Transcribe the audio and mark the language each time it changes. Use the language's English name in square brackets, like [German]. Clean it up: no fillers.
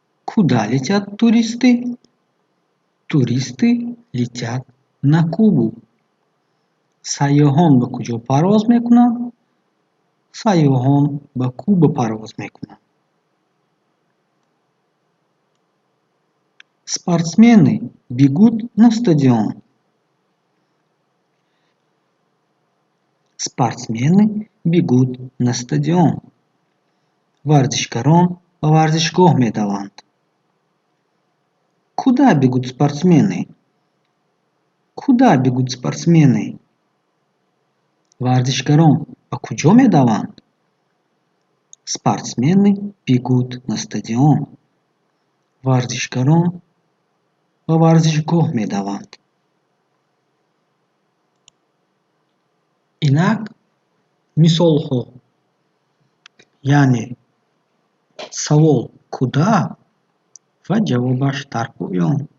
[Russian] Куда летят туристы? Туристы летят на Кубу. [Tajik] Сайёҳон ба куҷо парвоз мекунанд? Сайёҳон ба Куба парвоз мекунанд. [Russian] Спортсмены бегут на стадион. Спортсмены бегут на стадион. [Tajik] Варзишгарон ба варзишгоҳ медаванд. [Russian] Куда бегут спортсмены? Куда бегут спортсмены? [Tajik] Варзишгарон ба куҷо медаванд? [Russian] Спортсмены бегут на стадион. [Tajik] Варзишгарон ба варзишгоҳ медаванд. Инак мисолҳо, яъне савол куда ва ҷавобаш дар поён.